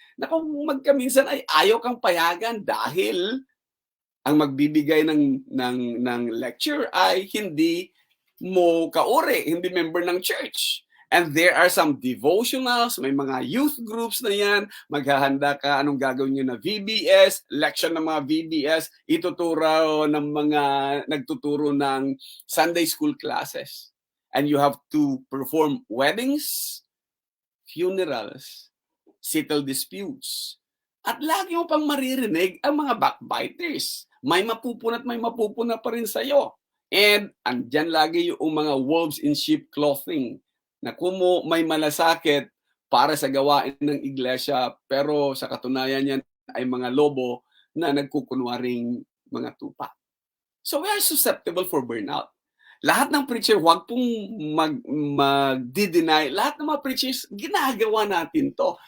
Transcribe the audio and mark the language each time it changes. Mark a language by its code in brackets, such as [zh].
[tl] Na kung magkaminsan ay ayaw kang payagan dahil ang magbibigay ng lecture ay hindi mo kauri, hindi member ng church. [en] And there are some devotionals, [tl] may mga youth groups na yan, maghahanda ka, anong gagawin nyo na VBS, lection ng mga VBS, ituturo ng mga nagtuturo ng Sunday school classes. [en] And you have to perform weddings, funerals, settle disputes. [tl] At lagi mo pang maririnig ang mga backbiters. May mapupuna at may mapupuna pa rin sa'yo. And andyan lagi yung mga [en] wolves in sheep clothing [tl] na kumo may malasakit para sa gawain ng iglesia, pero sa katunayan yan ay mga lobo na nagkukunwaring mga tupa. [en] So we are susceptible for burnout. [tl] Lahat ng preacher, huwag pong mag-deny. Lahat ng mga preachers, ginagawa natin to.